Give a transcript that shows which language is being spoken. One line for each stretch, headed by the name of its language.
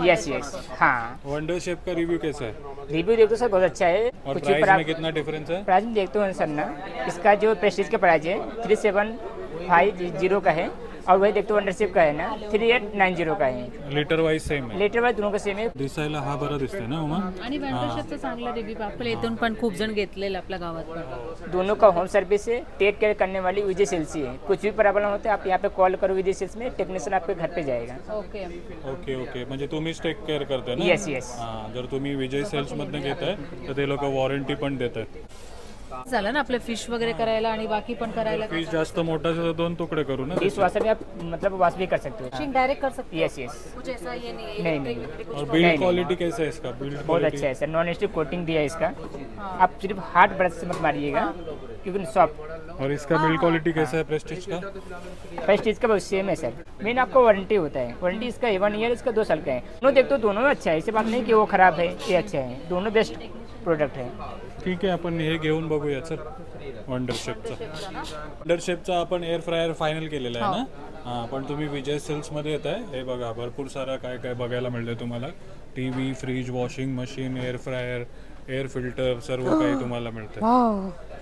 English: Yes yes, हाँ।
Hindi: Wonder shape का review कैसा है? रिव्यू देखते हो सर बहुत अच्छा है। और प्राइस में कितना डिफरेंस है? प्राइस में देखते हो सर ना, इसका जो प्रेस्टीज का प्राइस है 3750 का है, और वही देखते हो वंडरशिप का है ना 3890 का है।
Marathi: लिटर वाइज सेम आहे?
Hindi: लिटर वाइज दोनों का सेम है।
Marathi: दिसायला हा बरा दिसतोय ना उमा? आणि वंडरशिपचा चांगला रिव्ह्यू आपल्या इथून पण खूप जण घेतलेलं आपल्या गावात पण।
Hindi: दोनों का होम सर्विस है, टेक केयर करने वाली विजय सेल्स ही है। कुछ भी प्रॉब्लम होता है आप यहाँ पे कॉल करो विजय सेल्स में, टेक्नीशियन आपके घर पे जाएगा।
English: okay
Marathi: ओके ओके, म्हणजे तुम्हीच टेक केअर करताय ना?
English: Yes yes.
Marathi: हां, जर तुम्ही विजय सेल्समधनं घेताय तर ते लोक वॉरंटी पण देतात। झालं ना आपले फिश वगैरे करायला आणि बाकी पण करायला? पीस जास्त मोठा असेल तर 2 तुकडे करू ना?
Hindi: इस वाशर में आप मतलब वॉश भी कर सकते हो। फिशिंग डायरेक्ट कर सकते
English: Yes yes.
Hindi: कुछ ऐसा ये नहीं है? नहीं और बिल्ड क्वालिटी कैसा है इसका?
English: build
Hindi: बहुत अच्छा है सर, नॉन स्टिक कोटिंग दिया है इसका। आप सिर्फ हार्ड ब्रश से मत मारिएगा क्योंकि सॉफ्ट। और इसका बिल्ड क्वालिटी कैसा है प्रेस्टीज का? प्रेस्टीज का बहुत सेम है सर। मेन आपको वारंटी होता है, वारंटी इसका 1 ईयर, इसका 2 साल का है। दोनों देखते हो दोनों अच्छा है, ऐसी बात नहीं कि वो खराब है ये अच्छा है, दोनों बेस्ट प्रोडक्ट है।
Marathi: ठीक आहे, आपण हे घेऊन बघूया सर वंडरशेपचा। वंडरशेपचा आपण एअर फ्रायर फायनल केलेला आहे ना? हां, पण तुम्ही विजय सेल्समध्ये येत आहे, हे बघा भरपूर सारा काय काय बघायला मिळते तुम्हाला। TV, fridge, washing machine, air fryer, air filter, सर्व काही तुम्हाला मिळतं।